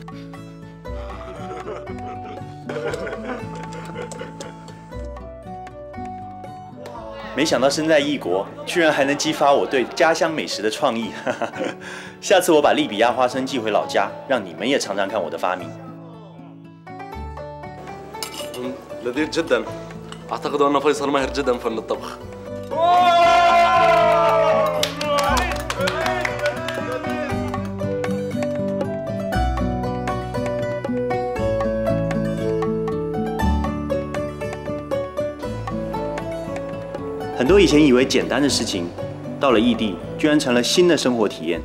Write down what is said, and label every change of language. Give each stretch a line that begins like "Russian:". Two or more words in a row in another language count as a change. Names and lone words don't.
Chinese: 没想到身在异国，居然还能激发我对家乡美食的创意。下次我把利比亚花生寄回老家，让你们也尝尝看我的发明。
Arabic: لذيذ جدا اعتقد ان فيصل ماهر جدا في فن الطبخ
Chinese: 很多以前以为简单的事情，到了异地居然成了新的生活体验。